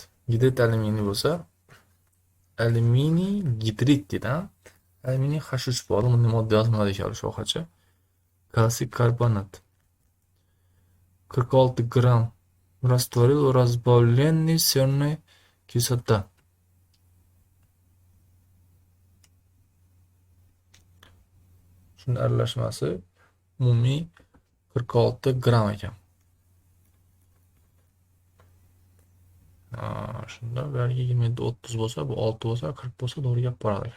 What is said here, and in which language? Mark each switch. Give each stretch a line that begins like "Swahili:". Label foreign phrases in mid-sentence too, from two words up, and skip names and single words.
Uzbek: Gidrit alüminiy bo'lsa, alüminiy gidrit deydi. Alüminiy H3 bor, uni modda yozmadi ekan shoxacha. Kalsiy karbonat
Russian: 46 gram растворил разбавленный серной кислота.
Uzbek: Shunday aralashmasi umumiy 46 gram ekan. Shunda ularga 27 30 bo'lsa, bu 6 bo'lsa, 40 bo'lsa, to'g'ri gap boradi ekan.